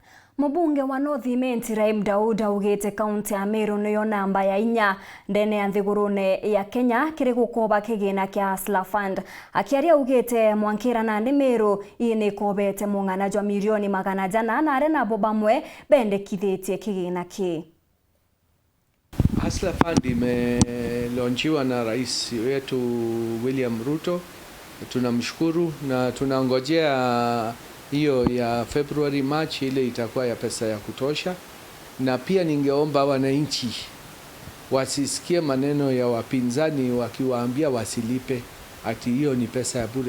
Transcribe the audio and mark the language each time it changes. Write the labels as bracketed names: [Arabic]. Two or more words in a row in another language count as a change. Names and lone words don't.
[Meru] Mubunge wa North Imenti RAHIM DAWOOD augite kaunti ya MERU niyo namba ya 4 ndene ya nthigurune ya Kenya kiri gukoba kigina kia Hustler Fund. Akiaria augite MWANKIRA NANDI MERU ini IKOBETE mung'ana jwa milioni 100 na arena bo bamwe bendekithitie kigina ki. [Swahili] Hustler Fund imelaunchiwa na rais wetu William Ruto. Tunamshukuru na tunangojea hiyo ya [English] February March [Swahili] ile itakuwa ya pesa ya kutosha. Na pia ningeomba wananchi wasisikie maneno ya wapinzani wakiwaambia wasilipe ati hiyo ni pesa ya bure.